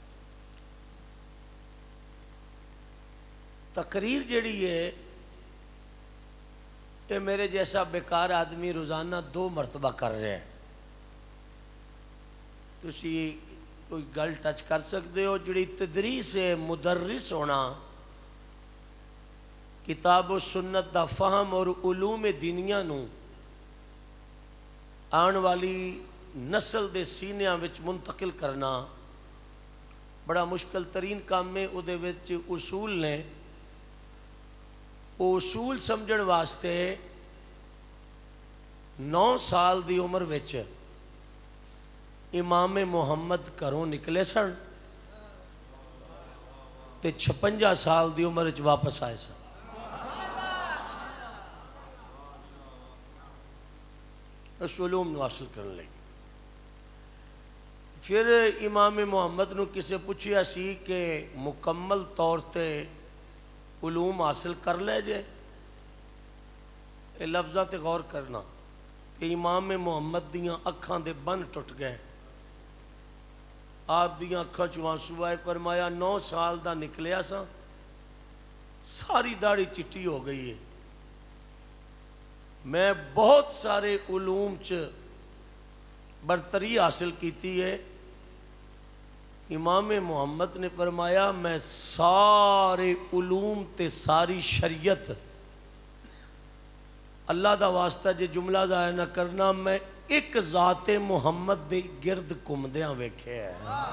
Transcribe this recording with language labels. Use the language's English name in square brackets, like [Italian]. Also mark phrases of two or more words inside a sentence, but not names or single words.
[Urdu] تقریر جڑی ہے کہ میرے جیسا بیکار آدمی روزانہ 2 مرتبہ کر رہے ہیں۔ [Punjabi] تسی کوئی گل ٹچ کر سکتے ہو جڑی تدریس ہے مدرس ہونا، کتاب و سنت دا فہم اور علوم دینیاں نو آن والی نسل دے سینیاں وچ منتقل کرنا بڑا مشکل ترین کام ہے۔ او دے وچ اصول نے، وہ اصول سمجھن واسطے 9 سال دی عمر وچ امام محمد گھروں نکلے سن تے 56 سال دی عمر وچ واپس آئے سن۔ اس علوم نو حاصل کرنے لگے۔ پھر امام محمد نو کسے پوچھیا سی کہ مکمل طور تے علوم حاصل کر لے جے، یہ لفظہ تے غور کرنا، کہ امام محمد دیاں اکھاں دے بن ٹوٹ گئے، آپ دیاں اکھاں چوں آنسو آئے، فرمایا 9 سال دا نکلیا سا، ساری داڑھی چٹی ہو گئی ہے، میں بہت سارے علوم چ برتری حاصل کیتی ہے۔ امام محمد نے فرمایا میں سارے علوم تے ساری شریعت، اللہ دا واسطہ جے جملہ ضائع نہ کرنا، میں ایک ذات محمد دے گرد گھومدیاں ویکھے ہے۔